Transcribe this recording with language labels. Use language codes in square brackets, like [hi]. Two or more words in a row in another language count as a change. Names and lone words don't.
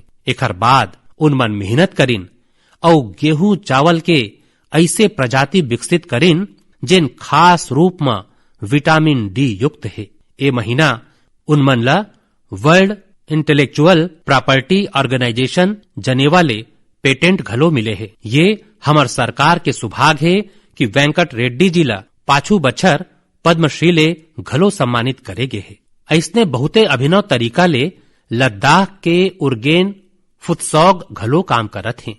[hne] एकर बाद उनमन मेहनत करिन और गेहूं चावल के ऐसे प्रजाति विकसित करिन जिन खास रूप में विटामिन डी युक्त है। ए महीना उनमन ला वर्ल्ड इंटेलेक्चुअल प्रॉपर्टी ऑर्गेनाइजेशन जनेवा ले पेटेंट घलो मिले है। ये हमर सरकार के सुभाग है कि वेंकट रेड्डी जी ला पाछू बछर पद्मश्री ले घलो सम्मानित करे गे है। ऐसने बहुते अभिनव तरीका ले लद्दाख के उर्गेन फुत्सौग घलो काम करत हैं।